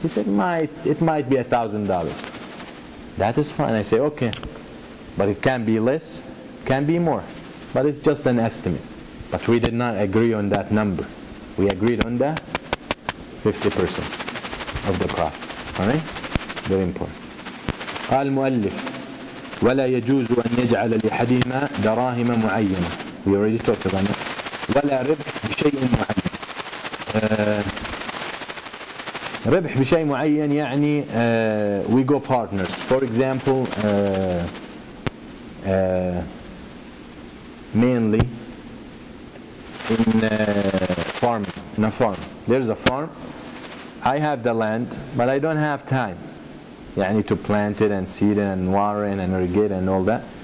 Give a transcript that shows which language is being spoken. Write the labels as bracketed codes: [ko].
[en] He said, it might be $1,000. That is fine. I say, okay, but it can be less, can be more, but it's just an estimate. But we did not agree on that number. We agreed on the 50% of the profit. Alright? Very important. [ar] قال المؤلف ولا يجوز أن يجعل لأحدهما دراهم معينة. [en] We already talked about it. [ar] ولا ربح بشيء معين. ربح بشيء معين يعني [en] we go partners. For example, mainly in farming, in a farm. There's a farm. I have the land, but I don't have time. I need to plant it and seed it and water it and irrigate and all that.